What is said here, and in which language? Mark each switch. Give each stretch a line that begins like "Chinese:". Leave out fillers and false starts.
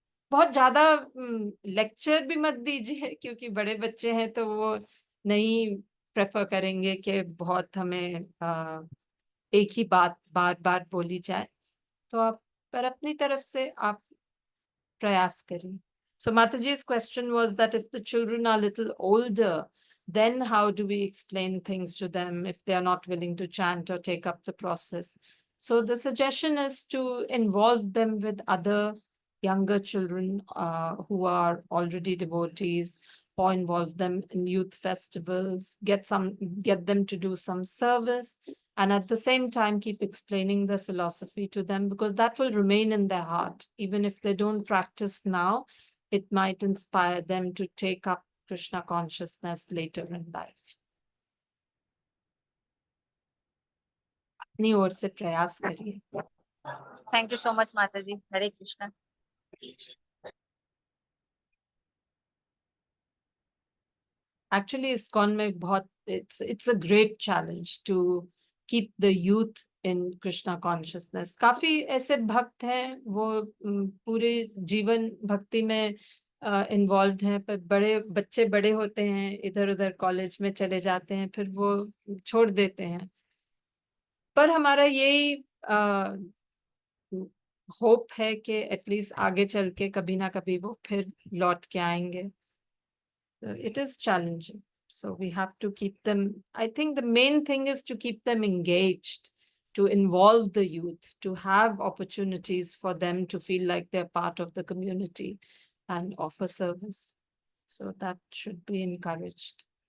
Hindi: बहुत ज्यादा लेक्चर भी मत दीजिए, क्योंकि बड़े बच्चे हैं तो वो नहीं प्रेफर करेंगे कि बहुत हमें एक ही बात बार बार बोली जाए। तो आप पर अपनी तरफ से आप प्रयास करिए।
English: So Mataji's question was that if the children are little older, then how do we explain things to them if they are not willing to chant or take up the process? So the suggestion is to involve them with other younger children who are already devotees, or involve them in youth festivals, get them to do some service, and at the same time keep explaining the philosophy to them, because that will remain in their heart. Even if they don't practice now, it might inspire them to take up Krishna consciousness later in life.
Hindi: अपनी ओर से प्रयास करिए।
English: Thank you so much माता जी। हरे कृष्णा। Actually, ISKCON
Hindi: में बहुत
English: it's a great challenge to keep the youth in Krishna consciousness.
Hindi: काफी ऐसे भक्त हैं वो पूरे जीवन भक्ति में इन्वॉल्व हैं, पर बड़े बच्चे बड़े होते हैं, इधर उधर कॉलेज में चले जाते हैं, फिर वो छोड़ देते हैं। पर हमारा यही होप है कि एटलीस्ट आगे चल के कभी ना कभी वो फिर लौट के आएंगे।
English: It is challenging, so we have to keep them. I think the main thing is to keep them engaged, to involve the youth, to have opportunities for them to feel like they're part of the community and offer service. So that should be encouraged.